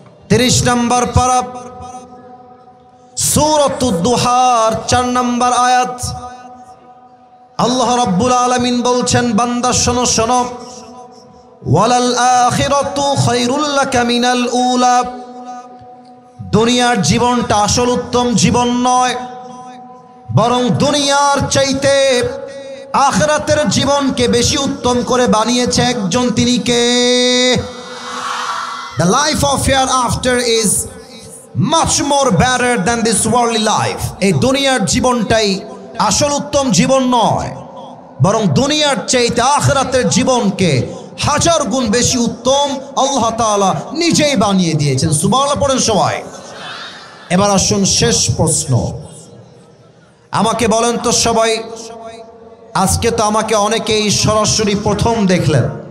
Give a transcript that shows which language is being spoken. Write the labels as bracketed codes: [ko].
[bn] 30 নম্বর পারা সূরাতুদ দুহার 4 নম্বর আয়াত, আল্লাহ রাব্বুল আলামিন বলছেন, বান্দা শোনো শোনো, [ar] ওয়ালাল আখিরাতু খায়রুল লাকা মিনাল উলা। [bn] দুনিয়ার জীবনটা আসল উত্তম জীবন নয়, বরং দুনিয়ার চাইতে আখিরাতের জীবনকে বেশি উত্তম করে বানিয়েছে একজন, তিনি কে? [en] The life of hereafter is much more better than this worldly life. [bn] এই দুনিয়ার জীবনটাই আসল উত্তম জীবন নয়, বরং দুনিয়ার চাইতে আখিরাতের জীবনকে 1000 গুণ বেশি উত্তম আল্লাহ তাআলা নিজেই বানিয়ে দিয়েছেন। সুবহানাল্লাহ পড়েন সবাই। এবার আসুন শেষ প্রশ্ন, আমাকে বলেন তো সবাই, আজকে তো আমাকে অনেকেই সরাসরি প্রথম দেখলেন,